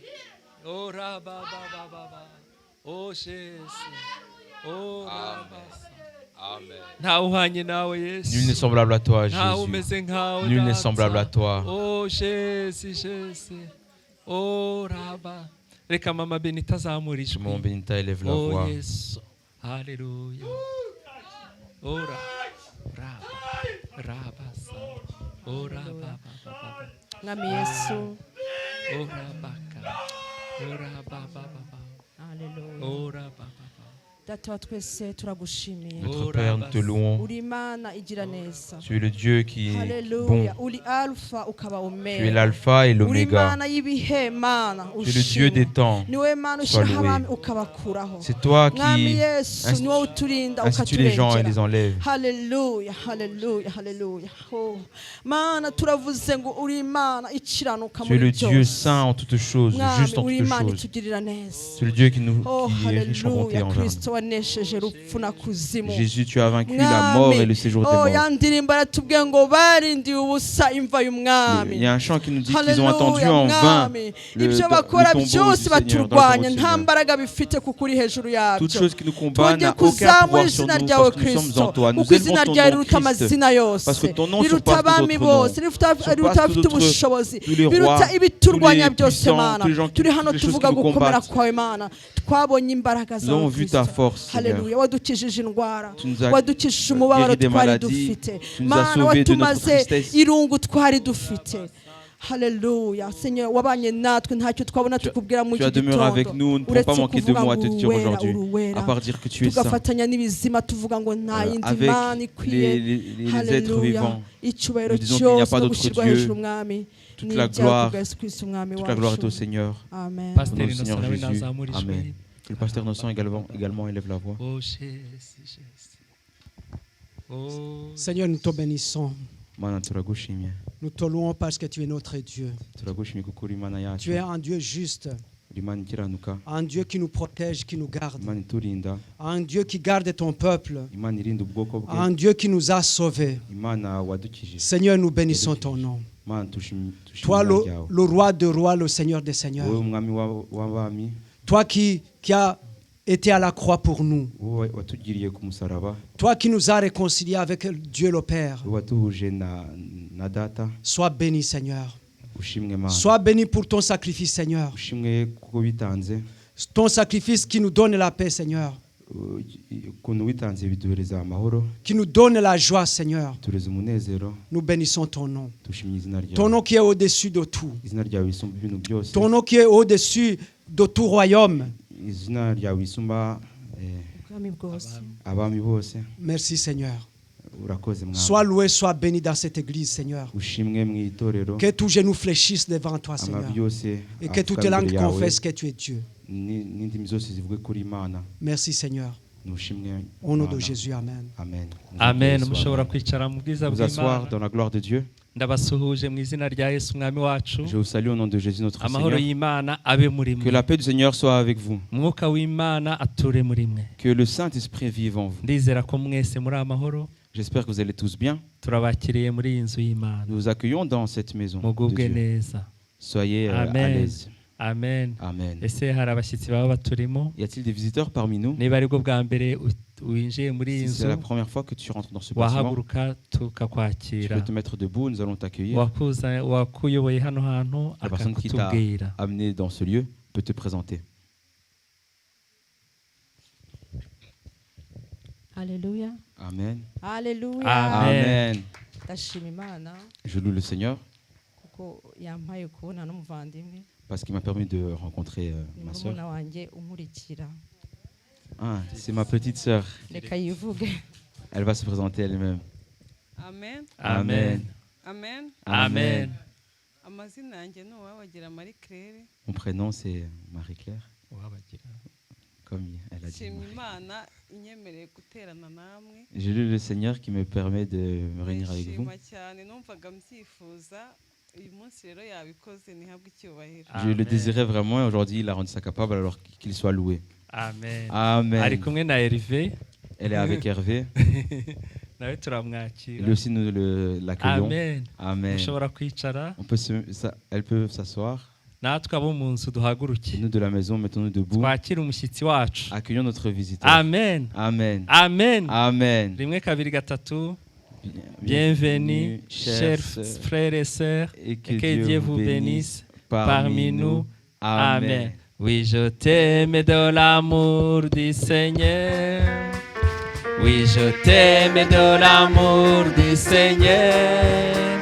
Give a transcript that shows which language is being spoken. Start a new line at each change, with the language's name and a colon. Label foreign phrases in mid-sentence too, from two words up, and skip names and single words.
French: Oh Rabba, oh Jésus, oh Rabba. Amen. Nul n'est semblable à toi, Jésus. Nul n'est semblable à toi. Oh Jésus. Oh Rabba.
Kinyarwanda: Reka mama Benita azamura ijwi.
French: Mon Benita élève la voix. Oh Yesu. Alléluia. Oh Rabba. Oh Rabba.
Kinyarwanda: Ngami Yesu. Oh Rabaka. Oh Rabba.
French: Alléluia. Oh Rabba. Notre Père, nous te louons. Tu es le Dieu qui est bon. Tu es l'alpha et l'oméga. Tu es le Dieu des temps. Sois loué. C'est toi qui institues les gens et les enlèves.
Kinyarwanda: Hallelujah, hallelujah, hallelujah. Oh, Mana turavuze ngo uri Imana ikiranuka
French: Tu es le
Kinyarwanda: muri
French: Dieu
Kinyarwanda: byose.
French: saint en toutes choses, juste en
Kinyarwanda: uri
French: toutes
Kinyarwanda: Imana
French: choses.
Kinyarwanda: itugirira neza.
French: Tu es le Dieu qui Oh, est riche en bonté hallelujah, envers
Kinyarwanda: Kristo wanesheje urupfu na kuzimu.
French: nous. Jésus, tu as vaincu la mort et le séjour des Oh, morts.
Kinyarwanda: yandirimbo aratubwiye ngo barindiye ubusa imva y'umwami.
French: Il y a un chant qui nous dit qu'ils ont attendu en vain
Kinyarwanda: ibyo bakora
French: le tombeau
Kinyarwanda: byose
French: du Seigneur,
Kinyarwanda: baturwanya
French: dans le
Kinyarwanda: nta
French: Seigneur.
Kinyarwanda: mbaraga bifite kuko uri hejuru yabyo.
French: Toute chose qui nous combat n'a
Kinyarwanda: Twongeye
French: aucun pouvoir
Kinyarwanda: kuzamura
French: sur
Kinyarwanda: izina
French: nous
Kinyarwanda: ryawe
French: parce que nous sommes
Kinyarwanda: Kristo
French: en toi. Nous
Kinyarwanda: kuko
French: élevons
Kinyarwanda: izina
French: ton
Kinyarwanda: ryawe
French: nom,
Kinyarwanda: riruta
French: Christ,
Kinyarwanda: amazina yose,
French: parce que ton nom
Kinyarwanda: riruta
French: surpasse tous
Kinyarwanda: abami
French: autres noms,
Kinyarwanda: bose, riruta
French: surpasse
Kinyarwanda: abafite
French: tous
Kinyarwanda: ubushobozi,
French: tous les rois,
Kinyarwanda: biruta ibiturwanya
French: tous les
Kinyarwanda: byose
French: puissants,
Kinyarwanda: Mana.
French: tous les gens qui-
Kinyarwanda: Turi hano
French: toutes les choses
Kinyarwanda: tuvuga
French: qui nous
Kinyarwanda: gukomera
French: combattent.
Kinyarwanda: kwawe Mana, twabonye imbaraga
French: Nous avons
Kinyarwanda: zawe
French: vu ta
Kinyarwanda: Kristo.
French: force, Seigneur.
Kinyarwanda: Haleluya, wadukijije indwara,
French: Tu nous as
Kinyarwanda: wadukijije umubabaro
French: guéri des
Kinyarwanda: twari
French: maladies,
Kinyarwanda: dufite
French: tu nous as
Kinyarwanda: Mana,
French: sauvés de notre
Kinyarwanda: watumaze
French: tristesse.
Kinyarwanda: irungu twari dufite. Haleluya, Seigneur, wabanye natwe ntacyo twabona tukubwira mu
French: Tu as
Kinyarwanda: iki
French: demeuré avec
Kinyarwanda: gitondo
French: nous, nous ne pouvons
Kinyarwanda: uretse
French: pas manquer de
Kinyarwanda: kuvuga
French: mots à
Kinyarwanda: ngo
French: te dire
Kinyarwanda: uruwera,
French: aujourd'hui,
Kinyarwanda: uruwera.
French: à part dire que tu es saint.
Kinyarwanda: Tugafatanya n'ibizima tuvuga ngo nta yindi
French: Avec
Kinyarwanda: Mana ikwiye.
French: les êtres
Kinyarwanda: Haleluya,
French: vivants,
Kinyarwanda: icyubahiro
French: nous disons qu'il n'y a
Kinyarwanda: cyose
French: pas
Kinyarwanda: no
French: d'autre
Kinyarwanda: gushyirwa
French: Dieu.
Kinyarwanda: hejuru Mwami.
French: Toute
Kinyarwanda: Ni
French: la
Kinyarwanda: ibyawe
French: gloire,
Kinyarwanda: kubwa Yesu Kristo Umwami
French: toute la gloire est au
Kinyarwanda: wacu.
French: Seigneur. Amen. Au nom
Kinyarwanda: Pasteur
French: du Seigneur
Kinyarwanda: Innocent,
French: Jésus.
Kinyarwanda: nazamura ijwi.
French: Amen. Que le pasteur Innocent également élève la voix. Oh, Jésus. Oh, Seigneur, nous te bénissons.
Kinyarwanda: Mana turagushimye.
French: Nous te louons parce que tu es notre Dieu.
Kinyarwanda: Turagushimye kuko uri Imana yacu.
French: Tu es un Dieu juste,
Kinyarwanda: Uri Imana ikiranuka.
French: un Dieu qui nous protège, qui nous garde,
Kinyarwanda: Imana iturinda.
French: un Dieu qui garde ton peuple,
Kinyarwanda: Imana irinda ubwoko bwe.
French: un Dieu qui nous a sauvés.
Kinyarwanda: Imana wadukijije.
French: Seigneur, nous bénissons ton nom.
Kinyarwanda: Mana
French: Toi,
Kinyarwanda: tushimira ryawe.
French: le roi de rois, le Seigneur des
Kinyarwanda: Wowe
French: seigneurs.
Kinyarwanda: umwami w'abami.
French: Toi qui as été à la croix pour nous.
Kinyarwanda: Wowe watugiriye ku musaraba.
French: Toi qui nous as réconciliés avec Dieu le Père.
Kinyarwanda: Wowe watuhuje na data.
French: Sois béni, Seigneur.
Kinyarwanda: Ushimwe Mana.
French: Sois béni pour ton sacrifice, Seigneur.
Kinyarwanda: Ushimwe kuko bitanze.
French: Ton sacrifice qui nous donne la paix, Seigneur.
Kinyarwanda: Ukuntu witanze biduhereza amahoro.
French: Qui nous donne la joie, Seigneur.
Kinyarwanda: Tureza umunezero.
French: Nous bénissons ton nom.
Kinyarwanda: Tushimye izina ryawe.
French: Ton nom qui est au-dessus de tout.
Kinyarwanda: Izina ryawe risumba ibintu byose.
French: Ton nom qui est au-dessus de tout royaume.
Kinyarwanda: Izina ryawe risumba Ubwami bwose. abami bose.
French: Merci, Seigneur.
Kinyarwanda: Urakoze Mwami.
French: Sois loué, sois béni dans cette église, Seigneur.
Kinyarwanda: Ushimwe mu itorero.
French: Que tous genoux fléchissent devant toi, Seigneur.
Kinyarwanda: Amavi yose
French: Et que toutes les langues confessent que tu es Dieu.
Kinyarwanda: n'indimi zose zivuge kuri Imana.
French: Merci, Seigneur.
Kinyarwanda: Nushimwe.
French: Au nom de Jésus, Amen. Amen. Amen.
Kinyarwanda: Mushobora kwicara mu bwiza
French: Vous asseoir
Kinyarwanda: bw'Imana.
French: dans la gloire de Dieu.
Kinyarwanda: Ndabasuhuje mu izina rya Yesu umwami wacu.
French: Je vous salue au nom de Jésus notre
Kinyarwanda: Amahoro
French: Seigneur.
Kinyarwanda: y'Imana abe muri
French: Que
Kinyarwanda: mwe.
French: la paix du Seigneur soit avec vous.
Kinyarwanda: Mwuka w'Imana ature muri mwe.
French: Que le Saint-Esprit vive en vous.
Kinyarwanda: Ndizera ko mwese muri amahoro.
French: J'espère que vous allez tous bien.
Kinyarwanda: Turabakiriye muri iyi nzu y'Imana.
French: Nous vous accueillons dans cette maison de
Kinyarwanda: Mugubwe
French: Dieu.
Kinyarwanda: neza.
French: Soyez à Amen. l'aise. Amen. Amen.
Kinyarwanda: Ese hari abashyitsi baba baturimo?
French: Y a-t-il des visiteurs parmi nous?
Kinyarwanda: Niba aribwo bwa mbere winjiye muri iyi
French: Si c'est
Kinyarwanda: nzu,
French: la première fois que tu rentres dans ce bâtiment,
Kinyarwanda: wahaguruka
French: tu
Kinyarwanda: tukakwakira.
French: peux te mettre debout, nous allons t'accueillir.
Kinyarwanda: Wakuyoboye hano hantu
French: La personne qui t'a
Kinyarwanda: akakutubwira.
French: amené dans ce lieu peut te présenter.
Kinyarwanda: Haleluya. Amen. Haleluya. Amen. Ndashima Imana
French: Je loue le Seigneur
Kinyarwanda: kuko yampaye kubona n'umuvandimwe.
French: parce qu'il m'a permis de rencontrer
Kinyarwanda: Ni
French: ma sœur.
Kinyarwanda: murumuna wanjye unkurikira.
French: Ah, c'est ma petite sœur.
Kinyarwanda: Reka yivuge.
French: Elle va se présenter elle-même. Amen. Amen. Amen. Amen.
Kinyarwanda: Amazina yanjye ni uwabagira Marie Claire.
French: Mon prénom c'est Marie-Claire. Comme elle a dit.
Kinyarwanda: Nshimye Imana inyemereye guterana namwe.
French: Je loue le Seigneur qui me permet de me réunir avec vous.
Kinyarwanda: Nshima cyane numvaga mbyifuza uyu munsi rero yabikoze ntihabwe icyubahiro.
French: Je le désirais vraiment et aujourd'hui il a rendu ça capable alors qu'il soit loué. Amen. Amen.
Kinyarwanda: Ari kumwe na Hervé.
French: Elle est avec Hervé.
Kinyarwanda: Nawe turamwakira.
French: Lui aussi nous l'accueillons. Amen. Amen.
Kinyarwanda: Mushobora kwicara.
French: Elle peut s'asseoir.
Kinyarwanda: Natwe abo mu nzu duhaguruke.
French: Nous de la maison, mettons-nous debout.
Kinyarwanda: Twakire umushyitsi wacu.
French: Accueillons notre visiteur. Amen. Amen. Amen. Amen.
Kinyarwanda: Rimwe kabiri gatatu.
French: Bienvenue, chers frères et sœurs, et que Dieu vous bénisse parmi nous. Amen. Oui, je t'aime de l'amour du Seigneur. Oui, je t'aime de l'amour du Seigneur.